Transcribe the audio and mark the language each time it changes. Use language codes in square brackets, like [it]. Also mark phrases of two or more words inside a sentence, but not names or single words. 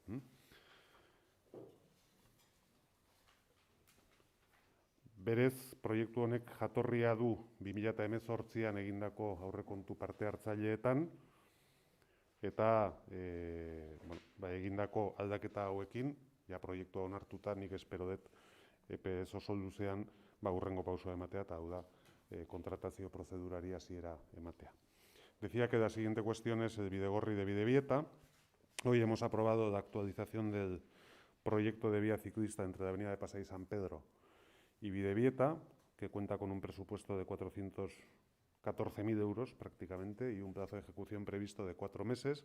[eu] Berez, proiektu honek jatorria du 2018an egindako aurrekontu parte hartzaileetan, eta egindako aldaketa hauekin, ja proiektua onartuta, nik espero dut epe oso luzean hurrengo pausoa ematea, eta hau da kontratazio prozedurari hasiera ematea. [es] Decía que la siguiente cuestión es el bidegorri de Bidebieta. Hoy hemos aprobado la actualización del proyecto de vía ciclista entre la avenida de Pasai San Pedro y Bidebieta, que cuenta con un presupuesto de 414.000 euros prácticamente y un plazo de ejecución previsto de 4 meses.